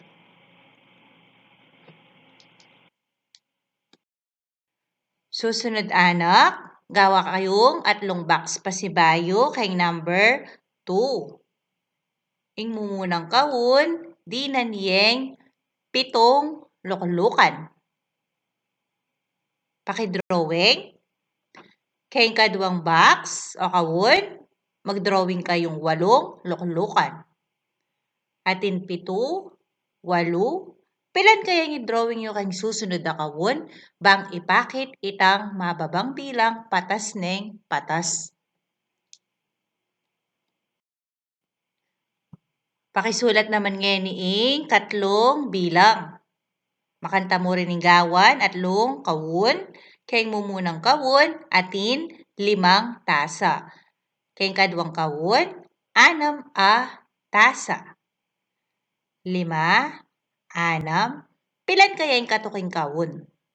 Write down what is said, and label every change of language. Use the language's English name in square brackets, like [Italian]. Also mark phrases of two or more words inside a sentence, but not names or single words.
[Pampanga] Susunod anak, gawa kayong atlong box pasibayo kay number 2. Ing mumunang kawun, di naniyeng 7 luklukan. Pakidrawing. Kay kaduang box o kawun, mag-drawing kayong 8 luklukan. Atin 7, 8, pilan kaya yung drawing nyo kayong susunod na kawun, bang ipakit itang mababang bilang patas neng patas. Pakisulat naman ngayon niing 3 bilang. Makanta mo rin ng gawan at kawun, kayong mumunang kawun, atin 5 tasa. Kayong kaduang kawun, 6 a tasa. 5, 6, pilan kaya yung katuking kawun?